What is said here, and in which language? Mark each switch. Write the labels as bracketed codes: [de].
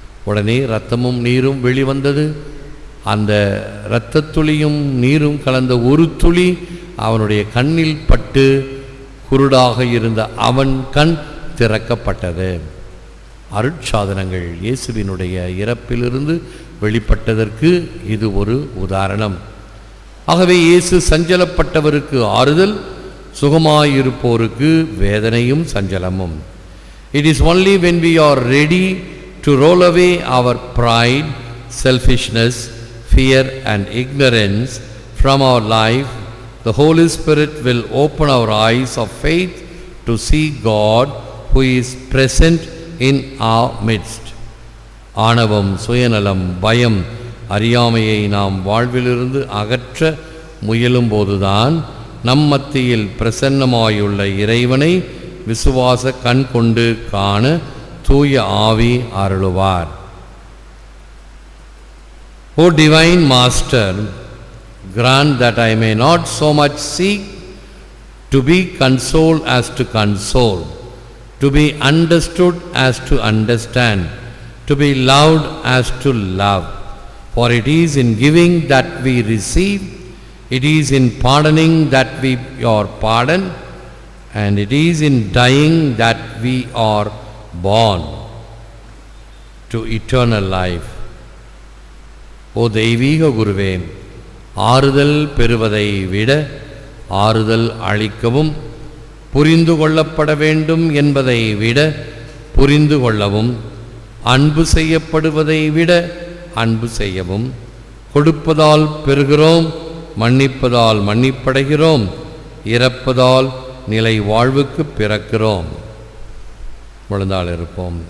[ta] உடனே இரத்தமும் நீரும் வெளிவந்தது. அந்த இரத்தத்துளியும் நீரும் கலந்த ஒரு துளி அவனுடைய கண்ணில் பட்டு குருடாக இருந்த அவன் கண் திறக்கப்பட்டது. அருட்சாதனங்கள் இயேசுவினுடைய இறப்பிலிருந்து வெளிப்பட்டதற்கு இது ஒரு உதாரணம். ஆகவே இயேசு சஞ்சலப்பட்டவருக்கு ஆறுதல், சுகமாயிருப்போருக்கு வேதனையும் சஞ்சலமும். [en] It is only when we are ready to roll away our pride, selfishness, fear and ignorance from our life, the Holy Spirit will open our eyes of faith to see God who is present in our midst. [ta] ஆணவம், சுயநலம், பயம், அறியாமையை நாம் வாழ்விலிருந்து அகற்ற முயலும்போதுதான் நம் மத்தியில் பிரசன்னமாயுள்ள இறைவனை விசுவாச கண் கொண்டு காண தூய ஆவி அருளுவார். [en] O divine Master, grant that I may not so much seek to be consoled as to console, to be understood as to understand, to be loved as to love. For it is in giving that we receive, it is in pardoning that we are pardoned, and it is in dying that we are born to eternal life. [ta] O தெய்வீக குருவே, ஆறுதல் பெறுவதை விட ஆறுதல் அளிக்கவும், புரிந்து கொள்ளப்பட வேண்டும் என்பதை விட புரிந்து கொள்ளவும், அன்பு செய்யப்படுவதை விட அன்பு செய்யவும், கொடுப்பதால் பெறுகிறோம், மன்னிப்பதால் மன்னிப்படைகிறோம், இறப்பதால் நிலை வாழ்வுக்கு பிறக்கிறோம். முழந்தாள் இருப்போம்.